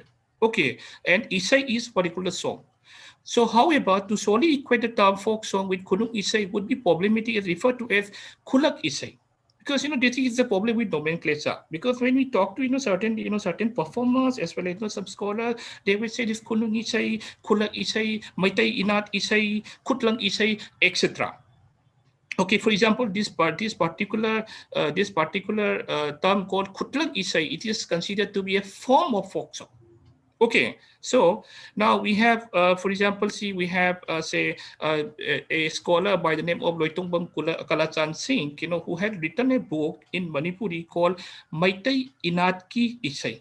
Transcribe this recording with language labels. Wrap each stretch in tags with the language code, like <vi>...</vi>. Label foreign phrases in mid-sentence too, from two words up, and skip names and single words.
<en>Okay, and Isai is particular song. So, however, to solely equate the term folk song with Kunung Isai would be problematic as referred to as Kulak Isai. Because this is the problem with nomenclature. Because when we talk to certain performers as well as some scholars, they will say this Kunung Isai, Kulak Isai, Maitai Inat Isai, Kutlang Isai, etc. Okay, for example, this particular term called Kutlang Isai, it is considered to be a form of folk song. Okay, so now we have, for example, we have, a scholar by the name of Loitongbam Kalachan Singh, who had written a book in Manipuri called Maitai Inatki Isai.</en>